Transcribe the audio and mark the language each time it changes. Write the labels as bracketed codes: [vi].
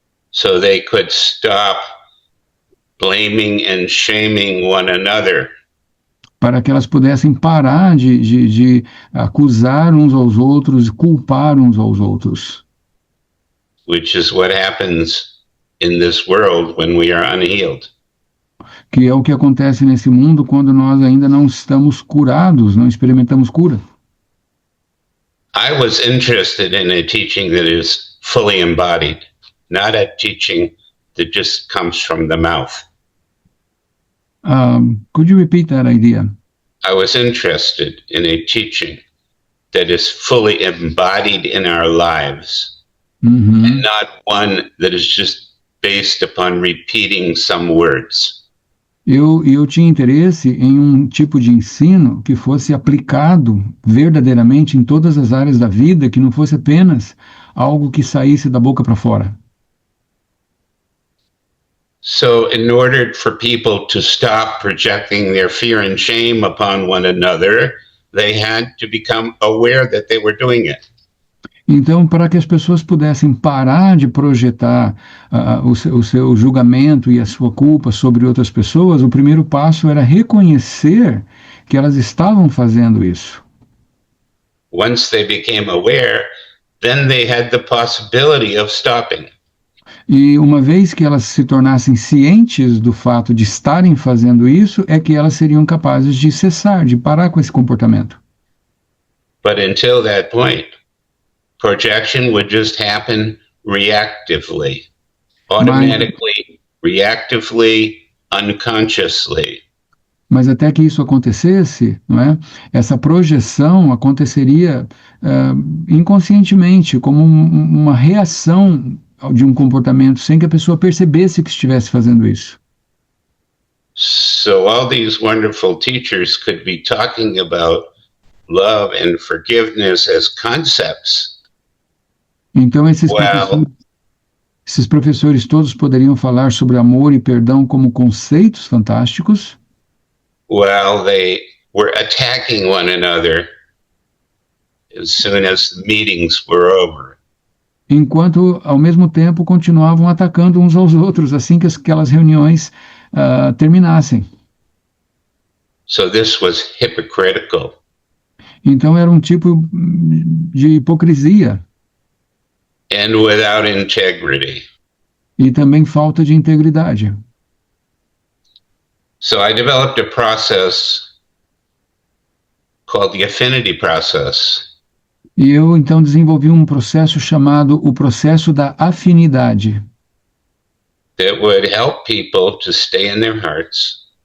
[en] So they could stop blaming and shaming one another. [pt] Para que elas pudessem parar de acusar uns aos outros, culpar uns aos outros. [en] Which is what happens in this world when we are unhealed. [pt] Que é o que acontece nesse mundo quando nós ainda não estamos curados, não experimentamos cura. [en] I was interested in a teaching that is fully embodied, not a teaching that just comes from the mouth. Could you repeat that idea? I was interested in a teaching that is fully embodied in our lives, and not one that is just based upon repeating some words. [pt] Eu tinha interesse em um tipo de ensino que fosse aplicado verdadeiramente em todas as áreas da vida, que não fosse apenas algo que saísse da boca para fora. [en] So in order for people to stop projecting their fear and shame upon one another, they had to become aware that they were doing it. [pt] Então, para que as pessoas pudessem parar de projetar o seu julgamento e a sua culpa sobre outras pessoas, o primeiro passo era reconhecer que elas estavam fazendo isso. [en] Once they became aware, then they had the possibility of stopping. [pt] E uma vez que elas se tornassem cientes do fato de estarem fazendo isso, é que elas seriam capazes de cessar, de parar com esse comportamento. [en] But until that point, projection would just happen reactively, automatically, reactively, unconsciously. [pt] Mas até que isso acontecesse, não é? Essa projeção aconteceria inconscientemente, como uma reação de um comportamento, sem que a pessoa percebesse que estivesse fazendo isso. [en] So all these wonderful teachers could be talking about love and forgiveness as concepts. [pt] Então esses professores todos poderiam falar sobre amor e perdão como conceitos fantásticos, [en] while they were attacking one another as soon as the meetings were over. [pt] enquanto, ao mesmo tempo, continuavam atacando uns aos outros assim que aquelas reuniões terminassem. [en] So this was hypocritical. [pt] Então era um tipo de hipocrisia [en] And without integrity. [pt] e também falta de integridade. [en] So I developed a process called the affinity process. [pt] E eu então desenvolvi um processo chamado o processo da afinidade, [en] That would help people to stay in their hearts